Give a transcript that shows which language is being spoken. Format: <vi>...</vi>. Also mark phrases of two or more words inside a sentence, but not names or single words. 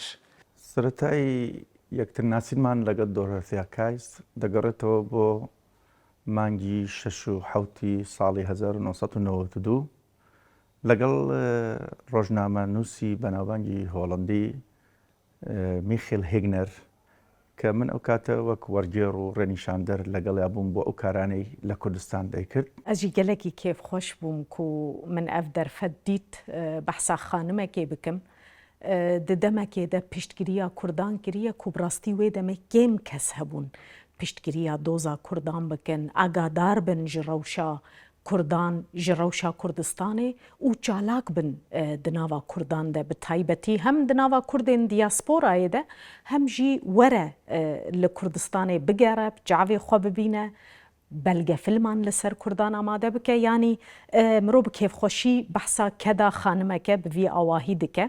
<ckb>سەرەتای یەکترناسیمان لەگەڵ دۆرۆتیا کایست دەگەڕێتەوە بۆ مانگی 6 و 7 ساڵی 1992 لەگەڵ ڕۆژنامە نووسی بەناوبانگی هۆڵندی میخیل هێگنەر کە من ئەو کاتە وەک وەرگێڕ و ڕێنیشاندەر لەگەڵیا بووم بۆ ئەو کارانەی لە کوردستان دەیکرد.</ckb> <ku>ئەژی گەلێکی کێف خۆش بووم و من ئەف دەرفەت دیت بەحسا خانمێکێ بکەم ددەمەکێدە پشتگیریە کوردان کریە کوبڕاستی وێ دەمە گێم کەس هەبوون پشتگیریە دۆزا کوردان بکەن ئاگادار بن ji rewşa Kurdan ji rewşa Kurdistanê û çalak bin di nava Kurdan de bi taybetî hem di nava Kurdên diasporayê de hem jî were li Kurdistanê bigere cavê xwe bibîne belgefilman li ser Kurdan amade bike yanî mirov bi kêfxweşî behsa keda xanimeke bi vî awahî dike.</ku>